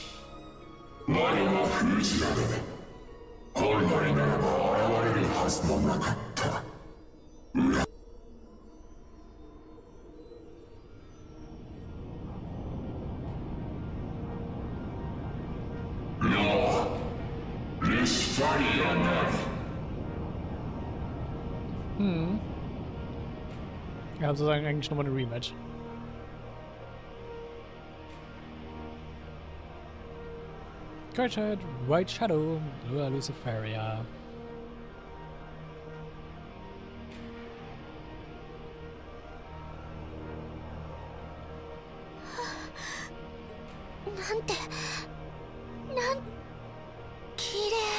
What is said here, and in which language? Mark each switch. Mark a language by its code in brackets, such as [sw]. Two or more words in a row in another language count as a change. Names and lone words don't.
[ja] 我は封じられ、本来ならば現れるはずのなかった裏。ルシファリアなり。 [de] Ja, sozusagen eigentlich nochmal eine Rematch. [en] Great White Shadow, Luciferia. [ja] なん綺麗。